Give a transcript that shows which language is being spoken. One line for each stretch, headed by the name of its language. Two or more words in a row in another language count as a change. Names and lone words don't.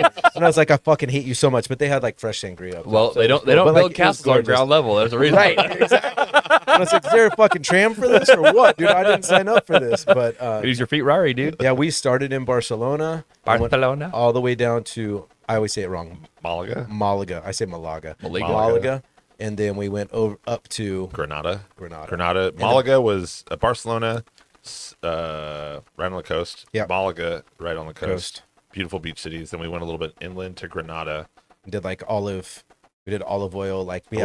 English: And I was like, I fucking hate you so much. But they had like fresh sangria. Up Well, top, so they it was don't cool. But, build like, it was castles on gorgeous. ground level. There's a reason. Right, exactly. And I was like, is there a fucking tram for this or what, dude? I didn't sign up for this. But Use your feet, Rari, dude. yeah, we started in Barcelona. and went Barcelona. all the way down to, I always say it wrong, Malaga, Malaga. I say Malaga. Malaga. Malaga. And then we went up to Granada. Granada. Malaga was Barcelona, right on the coast. Yep. Malaga, right on the coast. Coast. Beautiful beach cities. Then we went a little bit inland to Granada. Did like olive. We did olive oil. Like we